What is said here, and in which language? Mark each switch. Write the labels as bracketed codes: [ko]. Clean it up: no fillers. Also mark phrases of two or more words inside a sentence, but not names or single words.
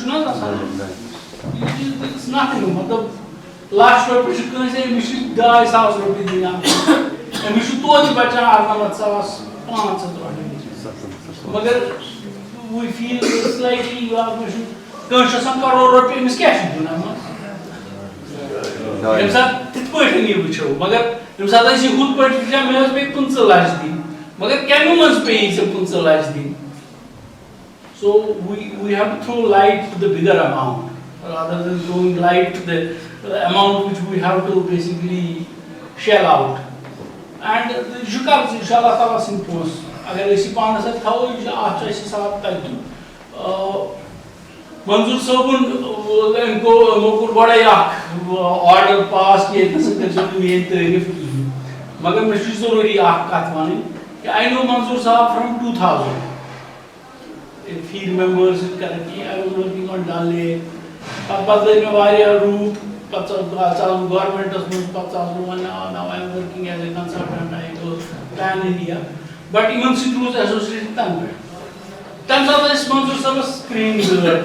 [ks] چھُنہٕ حظ آسان [en] it's nothing [ks] مطلب لچھ رۄپیہِ چھُ کٲنٛسہِ أمِس چھِ 2,000 رۄپیہِ دِنۍ أمِس چھُ توتہِ بچان 98,500 رۄپیہِ مگر [en] we feel slightly [ks] کٲنٛسہِ چھُ آسان کرور رۄپیہِ أمِس کیٛاہ چھُ دیُن اَمہِ منٛز ییٚمہِ ساتہٕ تِتھ پٲٹھۍ یہِ وٕچھو مگر ییٚمہِ ساتہٕ أسۍ یہِ ہُتھ پٲٹھۍ وٕچھان مےٚ ٲس بیٚیہِ 15 لچھ دِنۍ مگر کَمہِ منٛز پیٚیی ژےٚ 15 لچھ دِنۍ. [en] So we have to throw light to the bigger amount rather than throwing light to the amount which we have to basically shell out. [ks] And یہِ چھُ قرض یہِ چھُ اللہ تعالیٰ سٕنٛدۍ پونٛسہٕ اگر أسۍ یہِ پانس اَتھِ تھاوو یہِ چھُ اَتھ چھُ اَسہِ حساب تَتہِ. منظور صٲبُن أمۍ کوٚر گۄڈَے اکھ آرڈر پاس کہِ ییٚتہِ نَسا کٔرۍزیو نہٕ میٲنۍ تعٲریٖف کِہیٖنۍ مگر مےٚ چھُ ضروٗری اکھ کتھ وَنٕنۍ [en] I know Manzoor Saab from 2000. If he remembers it correctly, I was working on Dal Lake. But then route, government now I am working as a consultant. I go Pan India. But even it was associated with Tanvir. Tanvir is Manzoor Saab screen there.